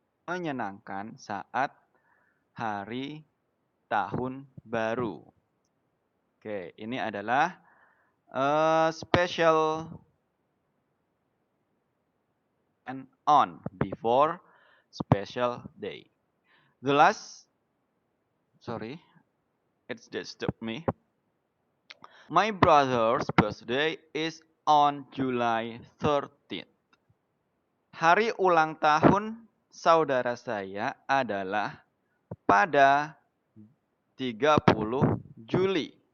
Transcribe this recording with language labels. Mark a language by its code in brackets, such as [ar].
[id] Menyenangkan saat hari tahun baru. [en] Oke, [id] ini adalah [en] special and on before special day. The last, sorry, it's disturbed me. My brother's birthday is on July 13th. [id] Hari ulang tahun saudara saya adalah pada 30 Juli.